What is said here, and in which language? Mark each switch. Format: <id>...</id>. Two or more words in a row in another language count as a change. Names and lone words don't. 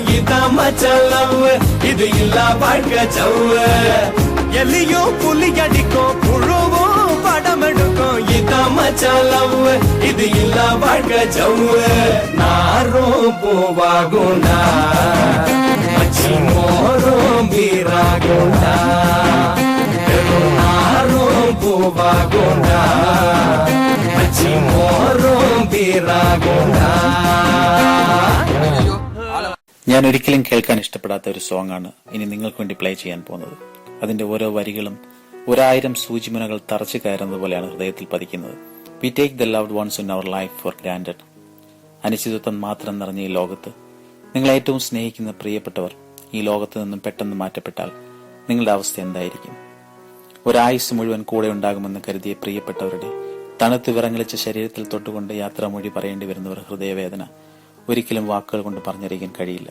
<ta>இதான் மச்சான் லவ் இது இல்ல வாழ்க்கை சவ்வு எலியும் புலி அடிக்கும் புழுவும் படம் எடுக்கும் இதான் மச்சான் லவ் இது இல்ல வாழ்க்கை சவ்வு நாரும் பூவாகுண்டா மச்சி மோரும் பீராகுண்டா நாரும் பூவாகுண்டா மச்சி மோரும் பீராகுண்டா.</ta> <ml>ഞാൻ ഒരിക്കലും കേൾക്കാൻ ഇഷ്ടപ്പെടാത്ത ഒരു സോങ് ആണ് ഇനി നിങ്ങൾക്ക് വേണ്ടി പ്ലേ ചെയ്യാൻ പോകുന്നത്. അതിന്റെ ഓരോ വരികളും 1000 സൂചിമുനകൾ തറച്ചു കയറുന്നത് പോലെയാണ് ഹൃദയത്തിൽ പതിക്കുന്നത്.</ml> <en>We take the loved ones in our life for granted.</en> <ml>അനിശ്ചിതത്വം മാത്രം നിറഞ്ഞ ഈ ലോകത്ത് നിങ്ങൾ ഏറ്റവും സ്നേഹിക്കുന്ന പ്രിയപ്പെട്ടവർ ഈ ലോകത്ത് നിന്നും പെട്ടെന്ന് മാറ്റപ്പെട്ടാൽ നിങ്ങളുടെ അവസ്ഥ എന്തായിരിക്കും? ഒരായുസ് മുഴുവൻ കൂടെ ഉണ്ടാകുമെന്ന് കരുതിയ പ്രിയപ്പെട്ടവരുടെ തണുത്ത് വിറങ്ങലിച്ച ശരീരത്തിൽ തൊട്ടുകൊണ്ട് യാത്രാമൊഴി പറയേണ്ടി വരുന്നവർ ഹൃദയവേദന ഒരിക്കലും വാക്കുകൾ കൊണ്ട് പറഞ്ഞറിയിക്കാൻ കഴിയില്ല.</ml>